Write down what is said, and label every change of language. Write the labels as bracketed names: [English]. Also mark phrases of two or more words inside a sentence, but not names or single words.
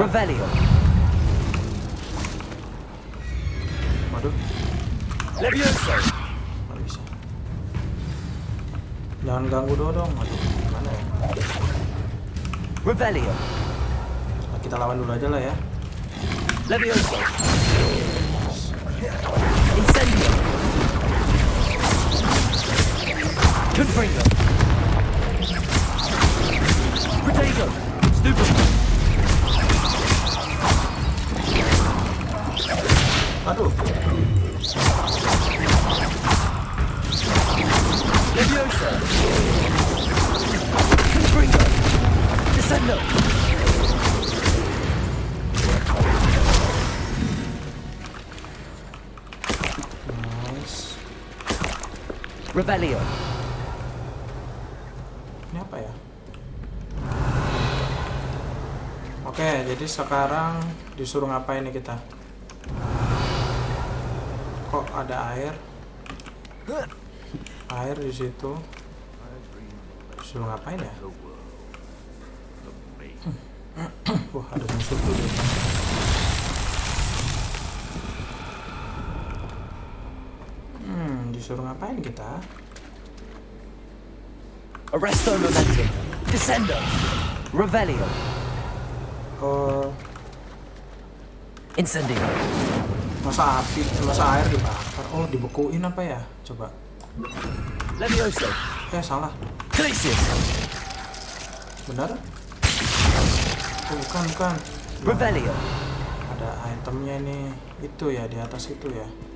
[Indonesian] Revelio. Waduh, Levioso. nggak bisa. Jangan ganggu dong. Aduh, gimana ya? Revelio. Nah, kita lawan dulu aja lah ya. Levioso. Incendio. Confringo. Protego. Stupid. Aduh, Levioso. Confringo. Descendo. nice. Revelio. Ini apa ya? Oke, jadi sekarang disuruh ngapain nih kita? Kok ada air? Air di situ. Disuruh ngapain ya? Wah, ada musuh tuh. Disuruh ngapain kita? Arresto momentum. Descendo. Revelio. Oh, Incendio. masa air dibakar. Oh, dibekuin apa ya? Coba. Levioso. Salah. Glacius. Benar? Oh, bukan. Revelio. Ada itemnya nih. Itu ya, di atas itu ya.